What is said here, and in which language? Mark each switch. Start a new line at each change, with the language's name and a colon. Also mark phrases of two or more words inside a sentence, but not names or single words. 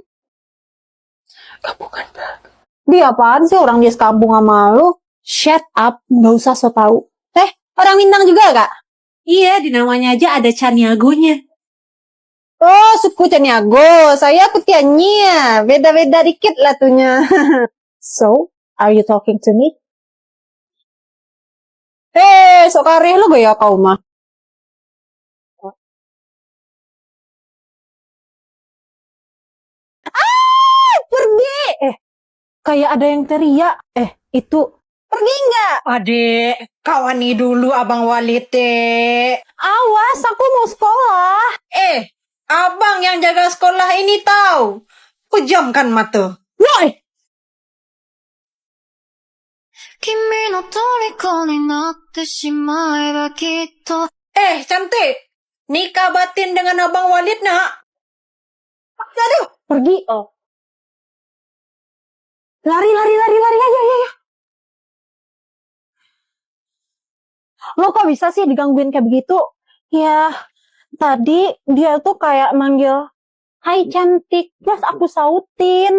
Indonesian: Kampungan banget. Dia apaan sih orang dia sekampung sama lu?
English: Shut up,
Indonesian: nggak usah so tau. Orang Minang juga, Kak? Iya, di namanya aja ada Caniagonya. Oh, suku Caniago. Saya Kutianya. Beda-beda dikit lah tuhnya.
English: So, are you talking to me?
Indonesian: Sok kareh lu gaya kau mah. Pergi! Kayak ada yang teriak. Itu. Pergi nggak? Adek, kawani dulu Abang Walid, Awas, aku mau sekolah. Abang yang jaga sekolah ini tahu. Pejamkan mata. Woi!
Japanese: 君の虜になってしまえばきっと
Indonesian: Cantik. Nikah batin dengan Abang Walid, nak. Aduh, pergi. Oh. Lari, ayo. Lo kok bisa sih digangguin kayak begitu? Ya, tadi dia tuh kayak manggil, "Hai cantik," terus aku sautin.